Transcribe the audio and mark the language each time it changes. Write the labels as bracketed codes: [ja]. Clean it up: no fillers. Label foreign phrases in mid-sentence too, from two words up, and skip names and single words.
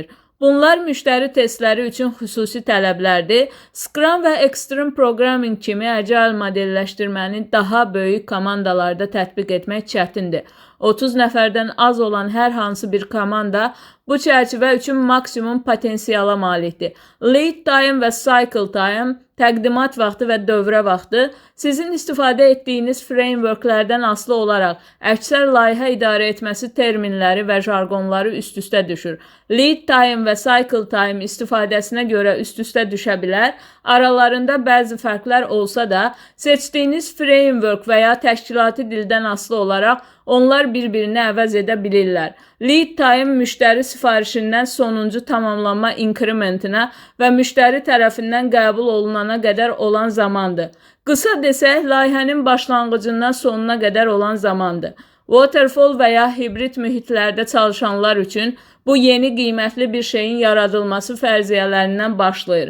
[az] Bunlar müştəri testləri üçün xüsusi tələblərdir. Scrum və Extreme Programming kimi agile modelləşdirməni daha böyük komandalarda tətbiq etmək çətindir. 30 nəfərdən az olan hər hansı bir komanda bu çərçivə üçün maksimum potensiala malikdir. [en] Lead time və cycle time, [az] təqdimat vaxtı və dövrə vaxtı sizin istifadə etdiyiniz frameworklərdən asılı olaraq əksər layihə idarə etməsi terminləri və jargonları üst-üstə düşür. [en] Lead time [az] və [en] cycle time [az] istifadəsinə görə üst-üstə düşə bilər. Aralarında bəzi fərqlər olsa da, seçdiyiniz framework və ya təşkilati dildən asılı olaraq onlar bir-birini əvəz edə bilirlər. [en] Lead time [az] müştəri sifarişindən sonuncu tamamlanma inkrementinə və müştəri tərəfindən qəbul olunana qədər olan zamandır. Qısa desək, layihənin başlanğıcından sonuna qədər olan zamandır. Waterfall və ya hibrid mühitlərdə çalışanlar üçün bu yeni qiymətli bir şeyin yaradılması fərziyyələrindən başlayır.